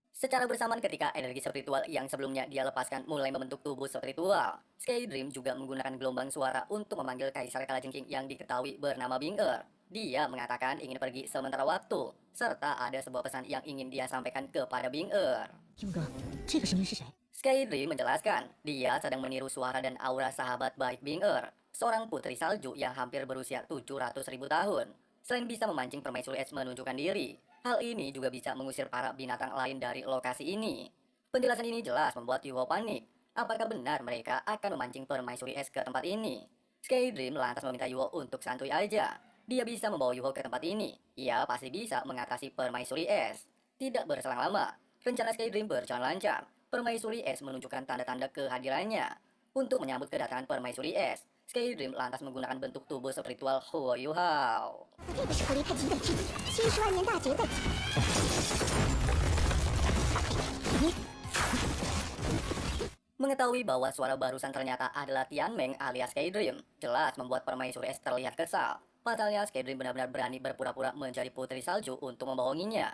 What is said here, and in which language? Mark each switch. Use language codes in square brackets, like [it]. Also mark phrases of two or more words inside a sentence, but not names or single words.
[id] Secara bersamaan ketika energi spiritual yang sebelumnya dia lepaskan mulai membentuk tubuh spiritual, Skydream juga menggunakan gelombang suara untuk memanggil Kaisar Kalajengking yang diketahui bernama Bing-er. Dia mengatakan ingin pergi sementara waktu, serta ada sebuah pesan yang ingin dia sampaikan kepada Bing-er. [zh] 勇哥，这个声音是谁？ [id] Skydream menjelaskan, dia sedang meniru suara dan aura sahabat baik Bing-er, seorang putri salju yang hampir berusia 700.000 tahun. Selain bisa memancing permaisuri es menunjukkan diri, hal ini juga bisa mengusir para binatang lain dari lokasi ini. Penjelasan ini jelas membuat Yuho panik. Apakah benar mereka akan memancing permaisuri es ke tempat ini? Skydream lantas meminta Yuho untuk santuy aja. Dia bisa membawa Yuho ke tempat ini. Ia pasti bisa mengatasi permaisuri es. Tidak berselang lama, rencana Skydream berjalan lancar. Permaisuri es menunjukkan tanda-tanda kehadirannya. Untuk menyambut kedatangan permaisuri es, Skydream lantas menggunakan bentuk tubuh spiritual Huo Yuhao. [zh] 这个时候离太近再近，70万年大劫在即。 [id] Mengetahui bahwa suara barusan ternyata adalah Tianmeng alias Skydream, jelas membuat permaisuri es terlihat kesal. Pasalnya Skydream benar-benar berani berpura-pura menjadi putri salju untuk membohonginya.